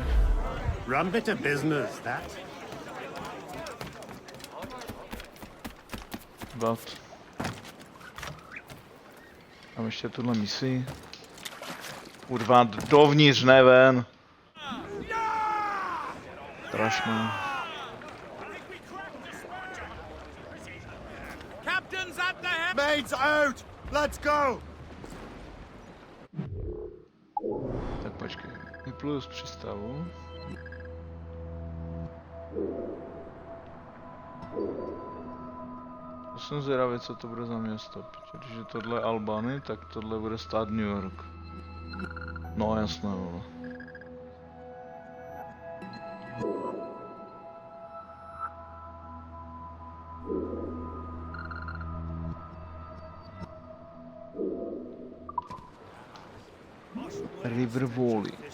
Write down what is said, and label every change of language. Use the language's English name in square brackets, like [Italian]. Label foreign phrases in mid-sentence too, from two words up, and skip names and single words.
[English] Run bit of business, that. [Czech] Mám ještě tuhle misi. Kurva, dovnitř, ne ven. Strašné. [English] Maids out! Let's go! [Czech] Vypluju z přístavu. To jsem zvědavý, co to bude za město. Když je tohle Albany, tak tohle bude stát New York. No jasné, vole. River Valley.